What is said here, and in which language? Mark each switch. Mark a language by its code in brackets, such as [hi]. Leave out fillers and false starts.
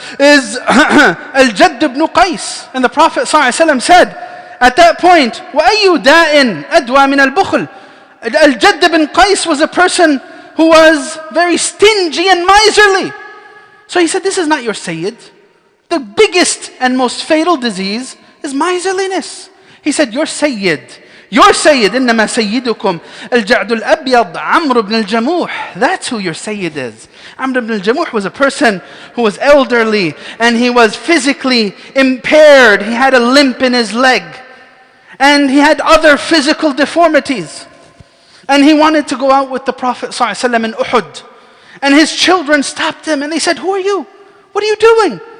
[en] is Al-Jadd ibn Qais. And the Prophet ﷺ said at that point, [ar] وَأَيُّ دَاءٍ أَدْوَى مِنَ الْبُخْلِ. [en] Al-Jadd ibn Qais was a person who was very stingy and miserly. So he said, this is not your Sayyid. The biggest and most fatal disease is miserliness. He said, your Sayyid, [ar] إنما سيدكم الجعد الأبيض عمرو بن الجموح. [en] That's who your Sayyid is. Amr ibn al-Jamuh was a person who was elderly and he was physically impaired. He had a limp in his leg and he had other physical deformities. And he wanted to go out with the Prophet ﷺ in Uhud. And his children stopped him and they said, who are you? What are you doing?